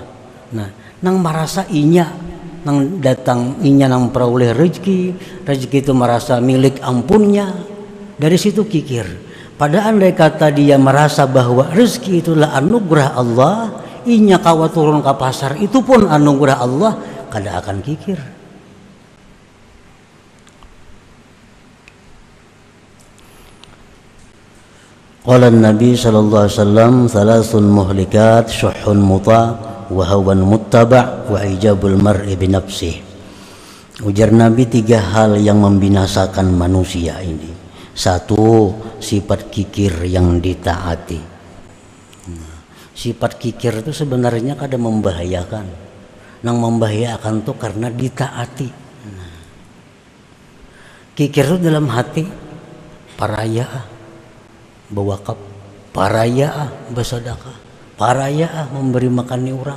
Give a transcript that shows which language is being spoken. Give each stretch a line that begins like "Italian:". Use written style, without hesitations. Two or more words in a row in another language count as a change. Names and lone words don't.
Banjar: Nah, nang merasa inya, nang datang inya nang peroleh rezeki itu merasa milik ampunnya. Dari situ kikir. Pada andai kata dia merasa bahwa rezeki itulah anugerah Allah, inya kawa turun ke pasar itu pun anugerah Allah, kada akan kikir.
Arabic: قال النبي صلى الله عليه وسلم، "ثلاث مهلكات، شح مطاع وهوى متبع وإعجاب المرء بنفسه."
Banjar: Ujar Nabi, 3 hal yang membinasakan manusia ini.
Indonesian: 1, sifat kikir yang ditaati.
Banjar: Sifat kikir itu sebenarnya kada membahayakan. Nang membahayakan tuh karena ditaati. Kikir itu dalam hati, paraya bewakaf, paraya bersedekah, paraya memberi makan orang.